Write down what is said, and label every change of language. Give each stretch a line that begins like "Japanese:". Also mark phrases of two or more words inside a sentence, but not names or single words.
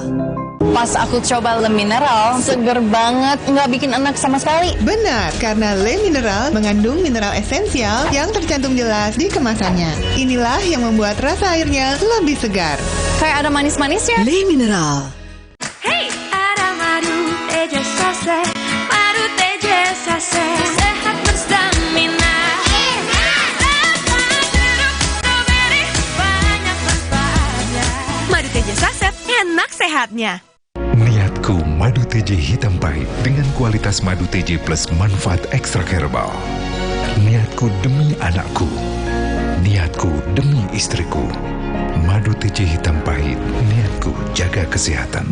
Indonesian: Pas aku coba Le Mineral, seger banget, nggak bikin enak sama sekali. Benar, karena Le Mineral mengandung mineral esensial yang tercantum jelas di kemasannya. Inilah yang membuat rasa airnya lebih segar. Kayak ada manis-manisnya. Le Mineral. Hey, ada madu teja sase, madu teja sase, sehat berstamina. Madu teja saset, enak sehatnya. Niatku madu TJ hitam pahit dengan kualitas madu TJ plus manfaat ekstra herbal. Niatku demi anakku. Niatku demi istriku. Madu TJ hitam pahit, niatku jaga kesehatan.